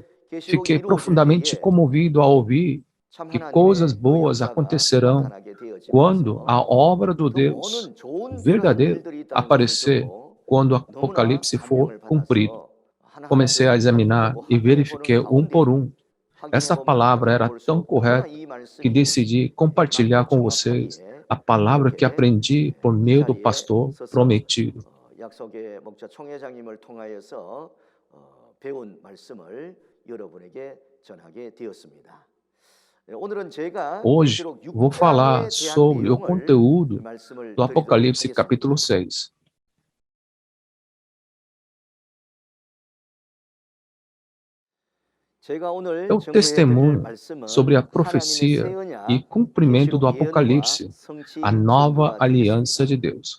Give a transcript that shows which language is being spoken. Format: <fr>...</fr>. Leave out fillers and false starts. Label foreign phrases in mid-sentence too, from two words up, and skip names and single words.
<pt>Fiquei profundamente comovido ao ouvir que coisas boas acontecerão quando a obra do Deus verdadeiro aparecer, quando o Apocalipse for cumprido. Comecei a examinar e verifiquei um por um. Essa palavra era tão correta que decidi compartilhar com vocês a palavra que aprendi por meio do pastor prometido.</pt> <ko>약속의 목자 총회장님을 통하여서 배운 말씀을 여러분에게 전하게 되었습니다.</ko> <pt>Hoje vou falar sobre o conteúdo do Apocalipse capítulo 6. Eu testemunho sobre a profecia e cumprimento do Apocalipse, a nova aliança de Deus.</pt>